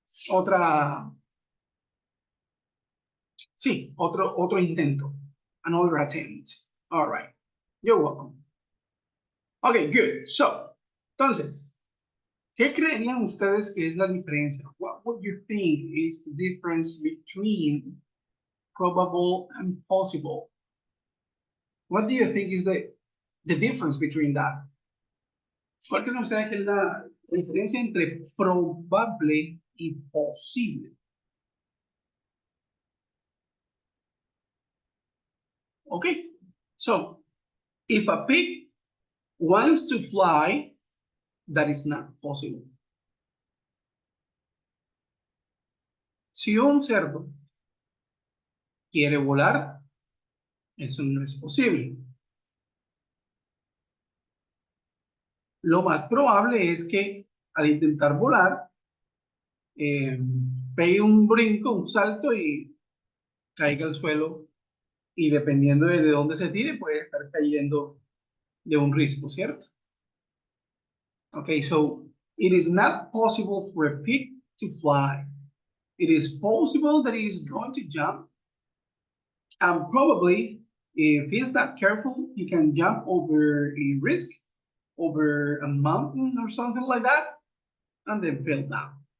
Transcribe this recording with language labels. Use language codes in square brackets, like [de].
[es] Otro intento. [en] Another attempt. All right. You're welcome. Okay, good. [es] So, entonces, ¿qué creerían ustedes que es la diferencia? [en] What would you think is the difference between probable and possible? What do you think is the difference between that? [es] ¿Cuál creen ustedes que es la diferencia entre probable y posible? [en] Okay, so if a pig wants to fly, that is not possible. [es] Si un cerdo quiere volar, eso no es posible. Lo más probable es que al intentar volar, pegue un brinco, un salto y caiga al suelo. Y dependiendo de dónde se tire, puede estar cayendo de un risco, ¿cierto? [en] Okay, so it is not possible for a pig to fly. It is possible that he is going to jump, and probably, if he's not careful, he can jump over a risk, over a mountain or something like that, and then fell down.